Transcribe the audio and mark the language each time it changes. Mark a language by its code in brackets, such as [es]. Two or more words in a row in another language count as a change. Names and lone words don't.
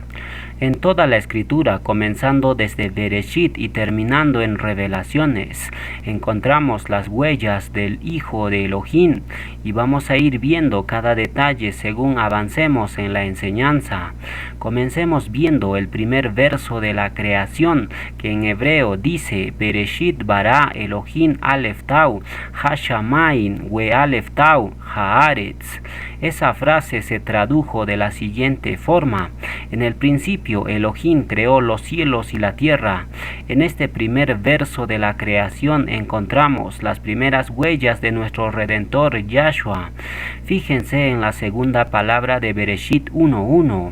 [es] En toda la escritura, comenzando desde Bereshit y terminando en Revelaciones, encontramos las huellas del Hijo de Elohim y vamos a ir viendo cada detalle según avancemos en la enseñanza. Comencemos viendo el primer verso de la creación, que en hebreo dice [he] בראשית ברא אלהים אלף תו השמים ואלף תו הארץ. [es] Esa frase se tradujo de la siguiente forma: en el principio Elohim creó los cielos y la tierra. En este primer verso de la creación encontramos las primeras huellas de nuestro Redentor Yahshua. Fíjense en la segunda palabra de Bereshit 1:1.